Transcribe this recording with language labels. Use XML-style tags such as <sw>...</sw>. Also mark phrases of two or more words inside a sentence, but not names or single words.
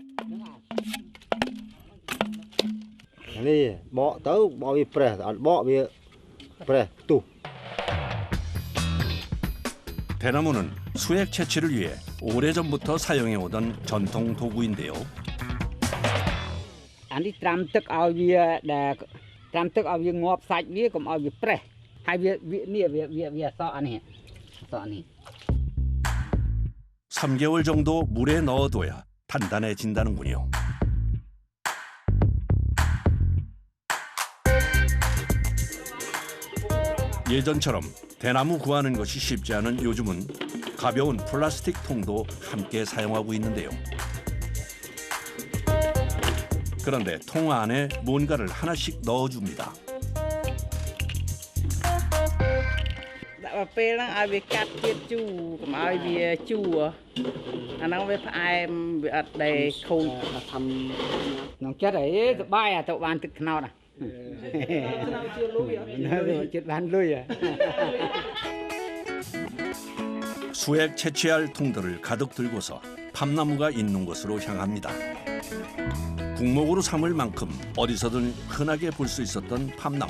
<ko>대나무는 수액 채취를 위해 오래전부터 사용해오던 전통 도구인데요.</ko> <km>អានេះត្រាំទឹកឲ្យវាដែលត្រាំទឹកឲ្យវាងាប់សាច់វាកុំឲ្យវាប្រេះហើយវាអសអានេះ</km> <ko>3개월 정도 물에 넣어둬야 단단해진다는군요. 예전처럼 대나무 구하는 것이 쉽지 않은 요즘은 가벼운 플라스틱 통도 함께 사용하고 있는데요. 그런데 통 안에 뭔가를 하나씩 넣어줍니다.</ko> <km>ដាក់ពេលហ្នឹងឲ្យវាកាត់ជាតិជូរកុំឲ្យវាជូរអាហ្នឹងវាផ្អែមវាអត់ដែលខូចធ្វើក្នុងចិត្តអីសបាយអាទៅបានទឹកត្នោតអា</km> <ko>수액 채취할 통들을 가득 들고서 팜나무가 있는 곳으로 향합니다. 국목으로 삼을 만큼 어디서든 흔하게 볼 수 있었던 팜나무.</ko>